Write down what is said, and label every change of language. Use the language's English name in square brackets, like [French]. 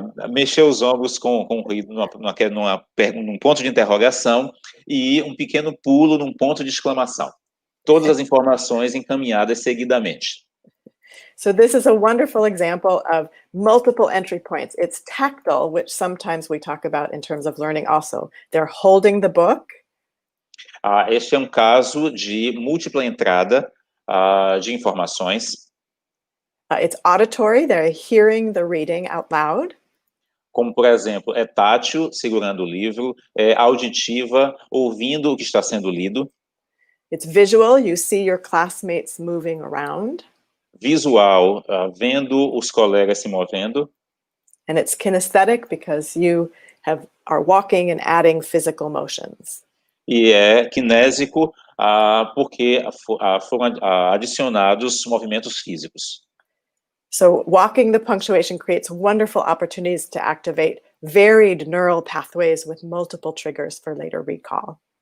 [Portuguese] Mexer os ombros com ruído num ponto de interrogação e um pequeno pulo num ponto de exclamação. Todas as informações encaminhadas seguidamente. [English] So this is a wonderful example of multiple entry points. It's tactile, which sometimes we talk about in terms of learning also. They're holding the book. [Portuguese] Este é um caso de múltipla entrada de informações. [English] It's auditory, they're hearing the reading out loud. [Portuguese] Como, por exemplo, é tátil, segurando o livro, é auditiva, ouvindo o que está sendo lido. [English] It's visual, you see your classmates moving around. [Portuguese] Visual, vendo os colegas se movendo. [English] And it's kinesthetic because you are walking and adding physical motions. [Portuguese] E é kinésico porque foram adicionados movimentos físicos. [English] So walking the punctuation creates wonderful opportunities to activate varied neural pathways with multiple triggers for later recall.